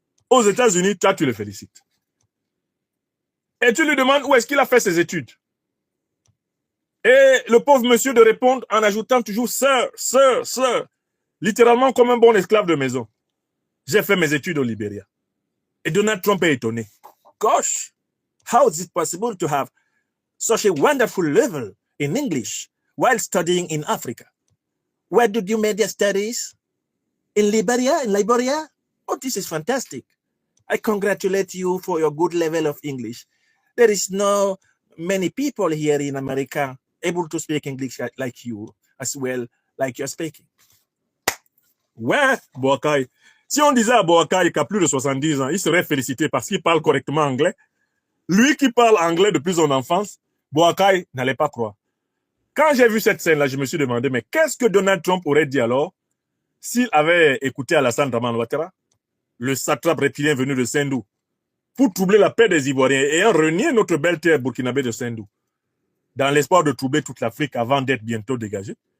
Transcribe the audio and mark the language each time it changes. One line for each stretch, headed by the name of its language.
French: aux États-Unis, toi, tu le félicites. Et tu lui demandes où est-ce qu'il a fait ses études. Et le pauvre monsieur de répondre en ajoutant toujours sir, sir, sir, littéralement comme un bon esclave de maison. J'ai fait mes études au Libéria. Et Donald Trump est étonné.
English: Gosh, how is it possible to have such a wonderful level in English while studying in Africa? Where did you make your studies? In Liberia? In Liberia? Oh, this is fantastic. I congratulate you for your good level of English. There is no many people here in America able to speak English like you as well, like you're speaking.
French: Ouais, Boakai. Si on disait à Boakai qu'à plus de 70 ans, il serait félicité parce qu'il parle correctement anglais, lui qui parle anglais depuis son enfance, Boakai n'allait pas croire. Quand j'ai vu cette scène-là, je me suis demandé, mais qu'est-ce que Donald Trump aurait dit alors s'il avait écouté Alassane Dramane Ouattara, le satrape reptilien venu de Sendou, pour troubler la paix des Ivoiriens et renier notre belle terre burkinabé de Sendou, dans l'espoir de troubler toute l'Afrique avant d'être bientôt dégagé.